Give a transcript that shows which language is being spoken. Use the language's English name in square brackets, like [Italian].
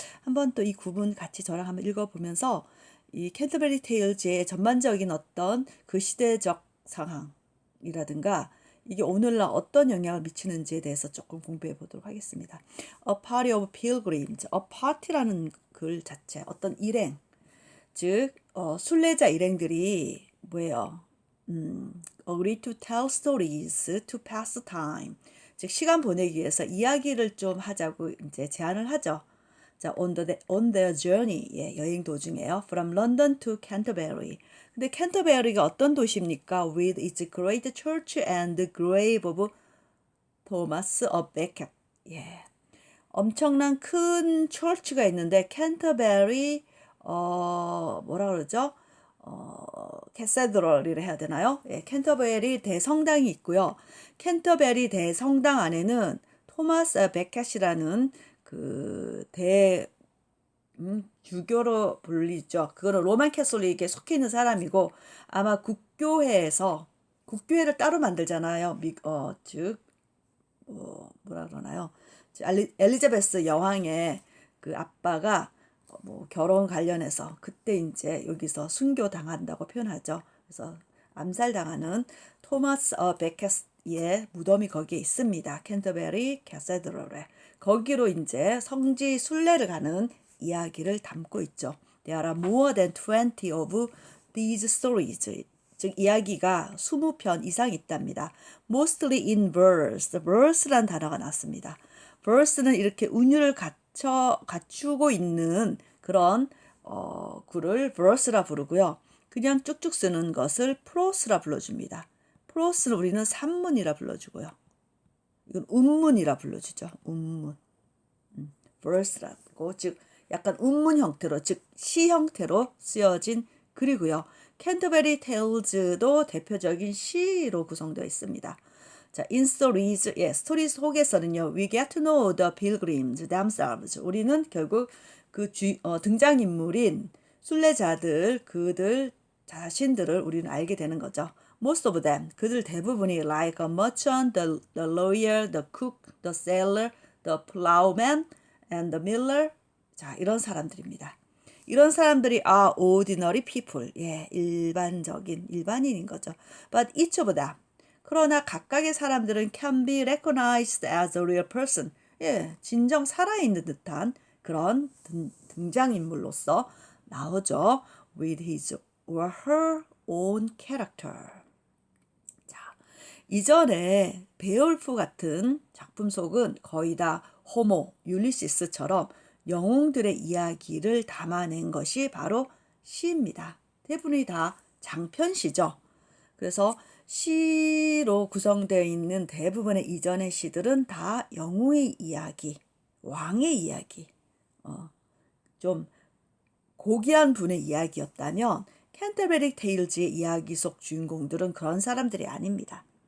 [Korean] 한번 또 이 구문 같이 저랑 한번 읽어보면서 이 캔터베리 테일즈의 전반적인 어떤 그 시대적 상황이라든가 이게 오늘날 어떤 영향을 미치는지에 대해서 조금 공부해 보도록 하겠습니다. [English] A party of pilgrims, a party [Korean] 라는 글 자체, 어떤 일행, 즉 순례자 일행들이 뭐예요? [English] agree to tell stories to pass time. [Korean] 즉 시간 보내기 위해서 이야기를 좀 하자고 이제 제안을 하죠. 자, [English] on their journey, [Korean] 예, 여행 도중에요. [English] From London to Canterbury. [Korean] 근데 캔터베리가 어떤 도시입니까? [English] With its great church and the grave of Thomas of Becket. [Korean] 예, 엄청난 큰 철치가 있는데 캔터베리 뭐라 그러죠? 캐세드럴이라 해야 되나요? 예, 캔터베리 대성당이 있고요. 캔터베리 대성당 안에는 토마스 베켓이라는 그 주교로 불리죠. 그거는 로만 캐톨릭에 속해 있는 사람이고 아마 국교회를 따로 만들잖아요. 즉 뭐라 그러나요? 엘리자베스 여왕의 그 아빠가 뭐 결혼 관련해서 그때 이제 여기서 순교 당한다고 표현하죠. 그래서 암살당하는 토마스 베켓의 무덤이 거기에 있습니다. 캔터베리 캐세드럴에. 거기로 이제 성지 순례를 가는 이야기를 담고 있죠. [English] There are more than 20 of these stories. [Korean] 즉 이야기가 20편 이상 있답니다. [English] Mostly in verse. [Korean] verse란 단어가 나왔습니다. verse는 이렇게 운율을 갖추고 있는 그런 글을 verse라 부르고요. 그냥 쭉쭉 쓰는 것을 prose라 불러줍니다. prose는 우리는 산문이라 불러주고요. 이건 운문이라 불러주죠. 운문. verse라고 즉 약간 운문 형태로 즉 시 형태로 쓰여진 글이고요. 캔터베리 테일즈도 대표적인 시로 구성되어 있습니다. 자, [English] in stories, [Korean] 예, 스토리 속에서는요, [English] we get to know the pilgrims themselves. [Korean] 우리는 결국 그 등장인물인 순례자들, 그들 자신들을 우리는 알게 되는 거죠. [English] Most of them, [Korean] 그들 대부분이 [English] like a merchant, the lawyer, the cook, the sailor, the plowman, and the miller. [Korean] 자, 이런 사람들입니다. 이런 사람들이 [English] are ordinary people. [Korean] 예, 일반인인 거죠. [English] But each of them. [Korean] 그러나 각각의 사람들은 [English] can be recognized as a real person. [Korean] 예, 진정 살아있는 듯한 그런 등장인물로서 나오죠. [English] With his or her own character. [Korean] 자, 이전에 베올프 같은 작품 속은 거의 다 호모, 율리시스처럼 영웅들의 이야기를 담아낸 것이 바로 시입니다. 대부분이 다 장편시죠. 그래서 시로 구성되어 있는 대부분의 이전의 시들은 다 영웅의 이야기, 왕의 이야기, 좀 고귀한 분의 이야기였다면 캔터베리 테일즈의 이야기 속 주인공들은 그런 사람들이 아닙니다.